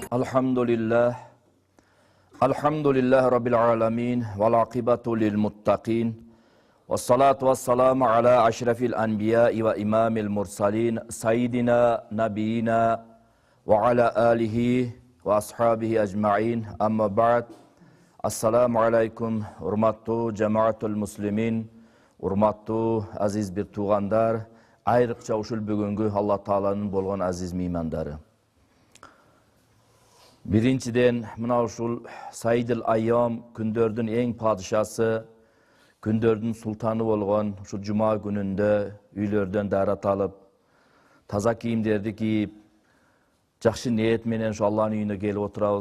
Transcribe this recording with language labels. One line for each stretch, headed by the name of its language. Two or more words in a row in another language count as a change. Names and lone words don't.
Arabic: الحمد لله رب العالمين والعاقبة للمتقين والصلاة والسلام على أشرف الأنبياء وإمام المرسلين سيدنا نبينا وعلى آله وأصحابه أجمعين أما بعد. السلام عليكم
Kyrgyz: урматтуу
Arabic: جماعة المسلمين,
Kyrgyz: урматтуу азиз бир туугандар, айрыкча ушул бүгүнгү Алла Тааланын болгон азиз меймандары. Биринчиден, мына ушул
Arabic: سيد الأيام,
Kyrgyz: күндөрдүн эң падышасы, күндөрдүн султаны болгон ушул жума күнүндө үйлөрдөн дарат алып, таза кийимдерди кийип, жакшы ниет менен ушу Алланын үйүнө келип отурабыз.